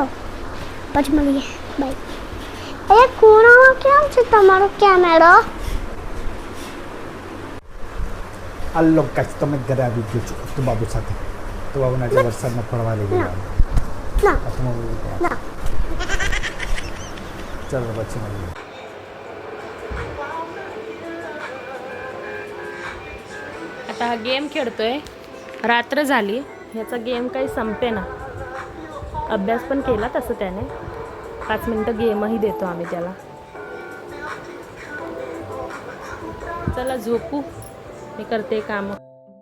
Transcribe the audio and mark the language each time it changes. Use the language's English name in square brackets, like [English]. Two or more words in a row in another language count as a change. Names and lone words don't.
[Gujarati] પછી મળીએ. બાય. એ ખૂણામાં કેમ છે તમારો કેમેરો? આલ્લો કાચ તમે ઘરે આવી ગયો છો અત્તો બાબુ સાથે. અત્તો બાબુને આજે વરસાદમાં ફરવા લઈ ગયા. ના અત્તો બાબુ ના. ચાલો પછી મળીએ. [Marathi] आता हा गेम खेळतोय. रात्र झाली, ह्याचा गेम काही संपे ना. अभ्यास पण केला तसं त्याने. 5 मिनटं गेमही देतो आम्ही त्याला. चला झोपू, मी करते काम.